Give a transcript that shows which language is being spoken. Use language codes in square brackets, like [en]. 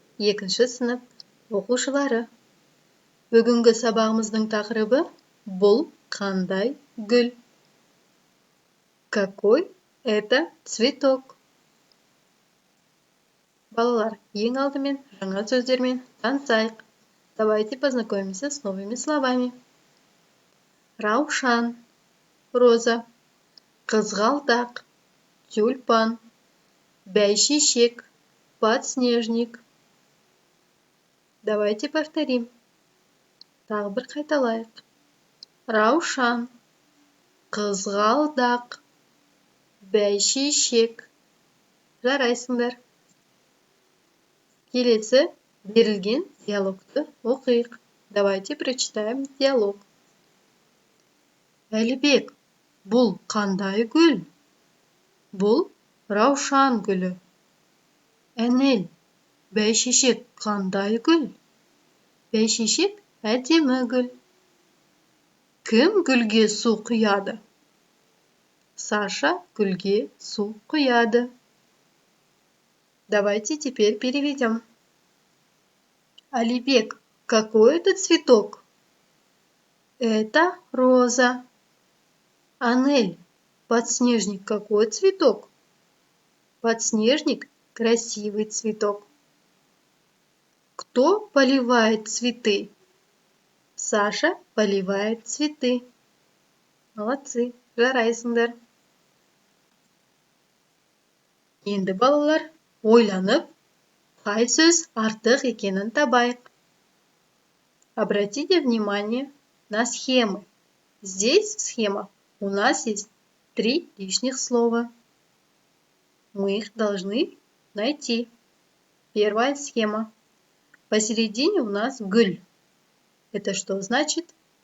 [kk] Екінші сынып оқушылары. Бүгінгі сабағымыздың тақырыбы бұл қандай гүл? [ru] Какой это цветок? [kk] Балалар, ең алдымен жаңа сөздермен танысайық. [ru] Давайте познакомимся с новыми словами. [kk] Раушан, роза, қызғалдақ, тюльпан, бәйшешек, подснежник. [ru] Давайте повторим. [kk] Тағы бір қайталайық. Раушан, қызғалдақ, бәйшешек. Жарайсыңдар. Келесі берілген диалогты оқиық. [ru] Давайте прочитаем диалог. [kk] Әлібек, бұл қандай гүл? Бұл раушан гүлі. Әнел, бәйшешек қандай гүл? Бәйшешек әдемі гүл. Кім гүлге су құяды? Саша гүлге су құяды. [ru] Давайте теперь переведем. Алибек, какой это цветок? Это роза. Анель, подснежник какой цветок? Подснежник – красивый цветок. Кто поливает цветы? Саша поливает цветы. Молодцы, [kk] жарайсыңдар. Енді балалар, ойланып, қай сөз артық екенін табайық. [ru] Обратите внимание на схемы. Здесь в схемах у нас есть 3 лишних слова. Мы их должны найти. Первая схема. Посередине у нас гүл. Это что значит?